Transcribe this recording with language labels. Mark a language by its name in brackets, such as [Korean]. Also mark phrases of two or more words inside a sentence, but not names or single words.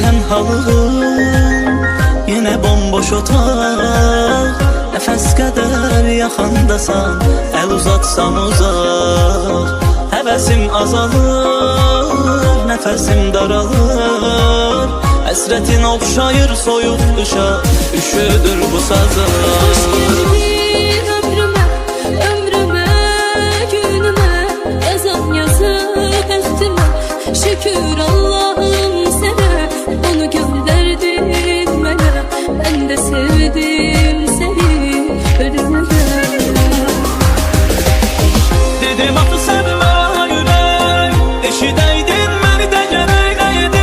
[Azerbaijani] tənhalığım, yenə bomboş otaq. Nəfəs qədər yaxındasan, əl uzatsam uzaq. Həvəsim azalır, nəfəsim daralır. Həsrətin oxşayır soyuq qışa, üşüdür bu sazlar. [Turkish] Hoş geldin ömrüme, ömrüme, günüme. [Azerbaijani] Yazan yazıp bəxtimə, şükür Allah'ım sənə. Onu göndərdin mənə, mən də sevdim səni ölümə. Dedim axı sevmə ürək, eşidəydin məni də gərək edim.